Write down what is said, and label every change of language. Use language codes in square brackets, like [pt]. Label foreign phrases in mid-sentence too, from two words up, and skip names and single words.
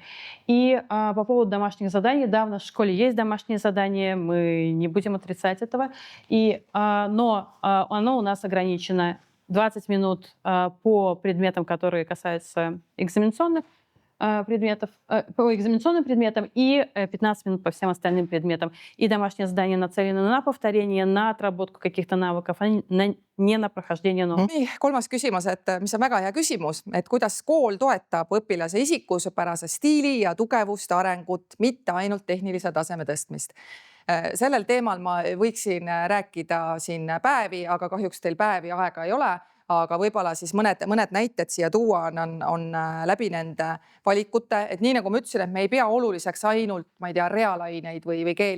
[ru] И по поводу домашних заданий, да, в нашей школе есть домашние задания, мы не будем отрицать этого, но оно у нас ограничено 20 минут по предметам, которые касаются экзаменационных предметов, по экзаменационным предметам и 15 минут по всем остальным предметам. И домашние задания нацелены на повторение, на отработку каких-то навыков, а не на прохождение новых. [et] Nii, 3. küsimus, et mis on väga hea küsimus, et kuidas kool toetab õpilase isikusepärase stiili ja tugevust arengut, mitte ainult tehnilise taseme tõstmist. Sellel teemal ma võiksin rääkida siin päevi, aga kahjuks teil päevi aega ei ole. Aga võibolla siis mõned näited siia tuua on läbi nende valikute, et nii nagu ma ütlesin, et me ei pea oluliseks ainult, ma ei tea, reaalaineid või keeli.